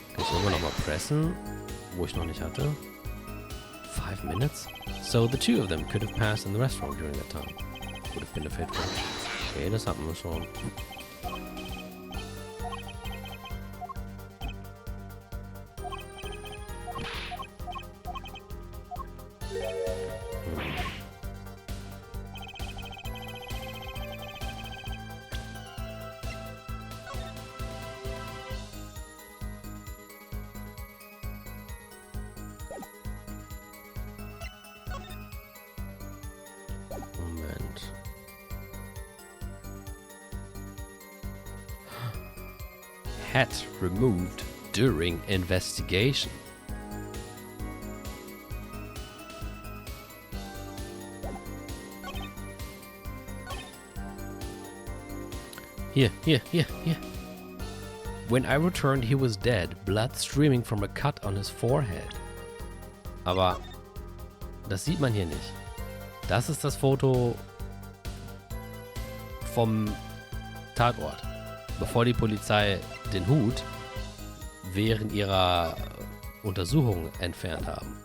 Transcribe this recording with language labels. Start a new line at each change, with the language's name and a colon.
German: Können wir nochmal pressen, wo ich noch nicht hatte?
English: 5 minutes? So the two of them could have passed in the restaurant during that time. Would have been a fit for.
German: Okay, das hatten wir schon. Moment.
English: Hat removed during investigation. Here. When I returned, he was dead, blood streaming from a cut on his forehead.
German: Aber das sieht man hier nicht. Das ist das Foto vom Tatort, bevor die Polizei den Hut während ihrer Untersuchung entfernt haben.